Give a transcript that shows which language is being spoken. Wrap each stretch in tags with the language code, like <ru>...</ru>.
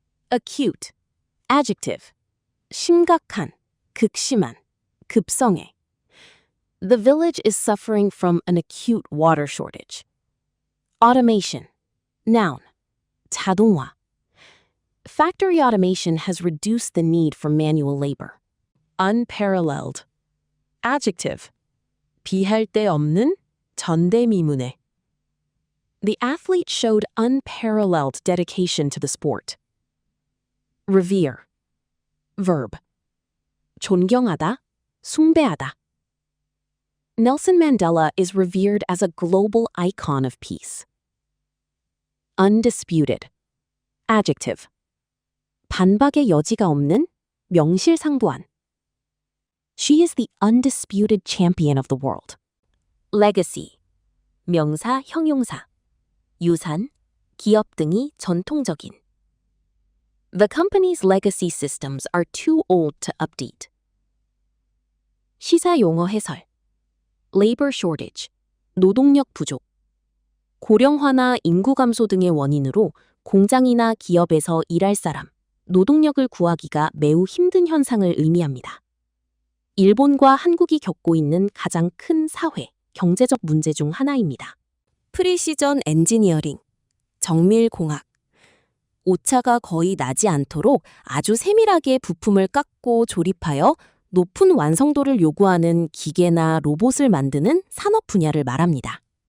<ko>Acute. Adjective. 심각한, 극심한, 급성해.</ko> <en>The village is suffering from an acute water shortage. Automation. Noun. 자동화. Factory automation has reduced the need for manual labor. Unparalleled. Adjective.</en> <ko>비할 데 없는 전대미문의.</ko> <en>The athlete showed unparalleled dedication to the sport. Revere. Verb. 존경하다, 숭배하다. Nelson Mandela is revered as a global icon of peace. Undisputed. Adjective.</en> <ko>반박의 여지가 없는, 명실상부한.</ko> <en>She is the undisputed champion of the world.</en> <ko>Legacy. 명사, 형용사. 유산, 기업 등이 전통적인.</ko> <en>The company's legacy systems are too old to update.</en> <ko>시사 용어 해설.</ko> <en>Labor shortage, 노동력 부족.</en> <ko>고령화나 인구 감소 등의 원인으로 공장이나 기업에서 일할 사람, 노동력을 구하기가 매우 힘든 현상을 의미합니다. 일본과 한국이 겪고 있는 가장 큰 사회, 경제적 문제 중 하나입니다. 프리시전 엔지니어링, 정밀공학. 오차가 거의 나지 않도록 아주 세밀하게 부품을 깎고 조립하여 높은 완성도를 요구하는 기계나 로봇을 만드는 산업 분야를 말합니다.</ko>